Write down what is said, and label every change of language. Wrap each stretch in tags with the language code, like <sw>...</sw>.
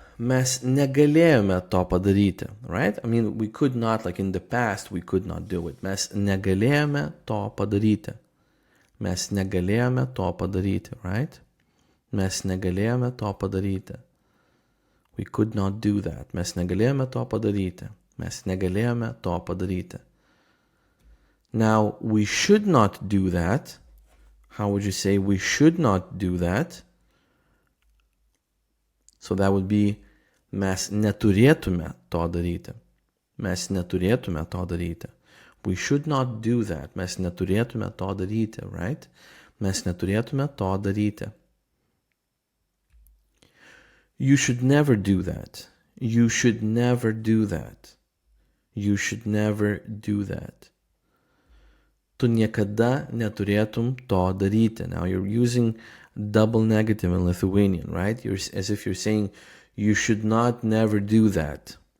<lt>Mes negalėjome to padaryti, right?</lt> <en>I mean, we could not, like in the past, we could not do it.</en> <lt>Mes negalėjome to padaryti. Mes negalėjome to padaryti, right? Mes negalėjome to padaryti.</lt> <en>We could not do that.</en> <lt>Mes negalėjome to padaryti. Mes negalėjome to padaryti.</lt> <en>Now, we should not do that. How would you say we should not do that? So that would be</en> <lt>mes neturėtume to daryti. Mes neturėtume to daryti.</lt> <en>We should not do that.</en> <lt>Mes neturėtume to daryti, right? Mes neturėtume to daryti.</lt> <en>You should never do that. You should never do that. You should never do that.</en> <lt>Tu niekada neturėtum to daryti.</lt> <en>Now you're using double negative in Lithuanian, right? As if you're saying you should not never do that.</en>